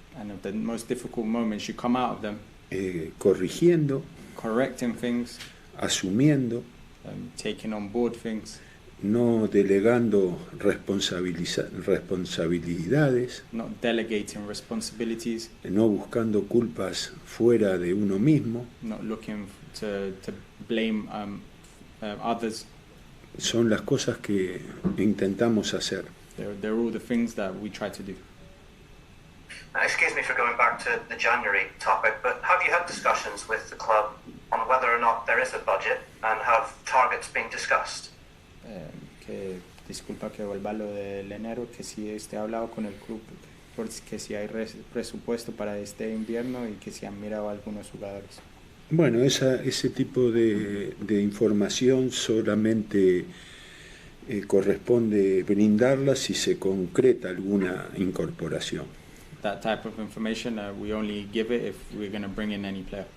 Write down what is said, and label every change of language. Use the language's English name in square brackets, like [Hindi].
[English] And of the most difficult moments, you come out of them [Spanish] corrigiendo, [English] correcting things, [Spanish] asumiendo, [English] taking on board things, [Spanish] no delegando responsabilidades, [English] not delegating responsibilities, [Spanish] no buscando culpas fuera de uno mismo. [English] not looking to blame others. [Spanish] Son las cosas que intentamos hacer. [English] They're all the things that we try to do. Excuse me for going back to the January topic, but have you had discussions with the club on whether or not there is a budget and have targets been discussed? [Spanish] Que disculpa que vuelva a lo del enero, que si ha hablado con el club porque si hay presupuesto para este invierno y que si han mirado a algunos jugadores. Bueno, ese tipo de información solamente corresponde brindarla si se concreta alguna incorporación. [English] That type of information we only give it if we're going to bring in any player.